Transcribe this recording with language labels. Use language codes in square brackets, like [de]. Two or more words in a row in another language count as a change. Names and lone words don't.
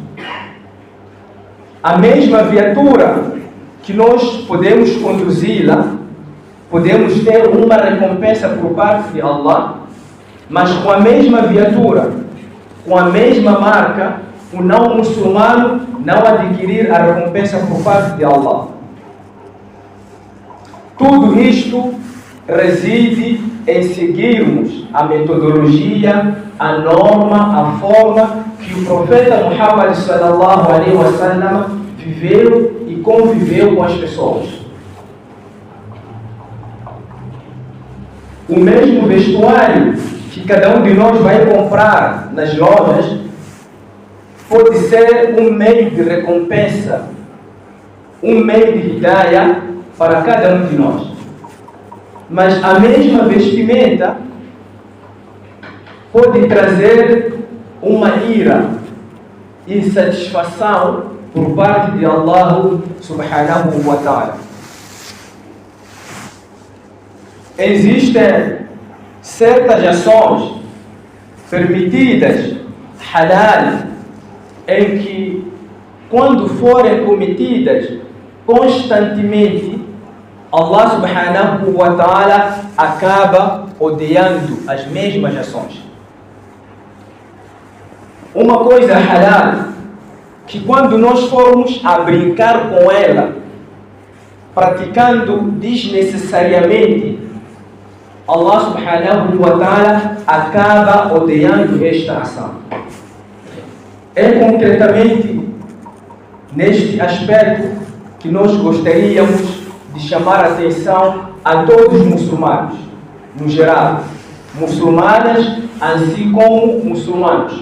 [pt] A mesma viatura que nós podemos conduzi-la, podemos ter uma recompensa por parte de Allah, mas com a mesma viatura, com a mesma marca, o não muçulmano não adquirir a recompensa por parte de Allah. Tudo isto reside em seguirmos a metodologia, a norma, a forma que o profeta Muhammad [ar] صلى الله عليه وسلم [pt] viveu e conviveu com as pessoas. O mesmo vestuário que cada um de nós vai comprar nas lojas pode ser um meio de recompensa, um meio de hidayah para cada um de nós. Mas a mesma vestimenta pode trazer uma ira e insatisfação por parte de Allah [ar] سبحانه وتعالى. [pt] Existem certas ações permitidas, halal, em que, quando forem cometidas constantemente, Allah [ar] سبحانه وتعالى [pt] acaba odiando as mesmas ações. Uma coisa halal, que quando nós formos a brincar com ela, praticando desnecessariamente, Allah [ar] سبحانه وتعالى [pt] acaba odiando esta ação. É concretamente neste aspecto que nós gostaríamos de chamar a atenção a todos os muçulmanos, no geral, muçulmanas assim como muçulmanos.